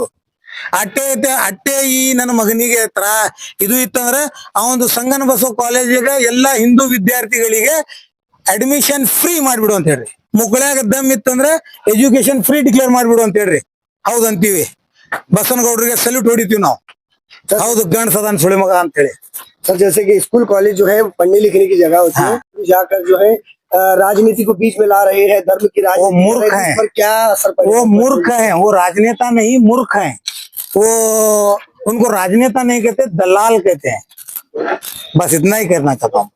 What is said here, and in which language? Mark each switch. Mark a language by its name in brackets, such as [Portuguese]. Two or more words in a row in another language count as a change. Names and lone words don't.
[Kannada] ಅಟ್ಟೆ ಈ ನನ್ನ ಮಗನಿಗೆ ಇದು ಇತ್ತಂದ್ರ ಅವನು ಸಂಗನ ಬಸವ ಕಾಲೇಜಿಗೆ ಎಲ್ಲಾ ಹಿಂದೂ ವಿದ್ಯಾರ್ಥಿಗಳಿಗೆ [English] admission free [Kannada] ಮಾಡ್ಬಿಡು ಅಂತ ಹೇಳ್ರಿ. ಮುಕ್ಕಳ್ಯಾಗ ದಮ್ ಇತ್ತಂದ್ರ [English] education free declare [Kannada] ಮಾಡ್ಬಿಡು ಅಂತ ಹೇಳ್ರಿ. ಹೌದಂತೀವಿ. ಬಸವನಗೌಡ್ರಿಗೆ ಸಲ್ಯೂಟ್ ಹೊಡಿತೀವಿ ನಾವು. ಹೌದು, ಗಂಡ ಸದಾನ್ ಸುಳಿ ಮಗ ಅಂತ ಹೇಳಿ. [Hindi] सर जैसे कि [English] school college [Hindi] जो है पढ़ने लिखने की जगह होती है, जाकर जो है राजनीति को बीच में ला रहे हैं, धर्म की राजनीति मूर्ख कर रहे हैं, हैं। इस पर क्या असर पड़ेगा? वो मूर्ख है, वो राजनेता नहीं, मूर्ख है वो। उनको राजनेता नहीं कहते, दलाल कहते हैं। बस इतना ही कहना चाहता हूँ।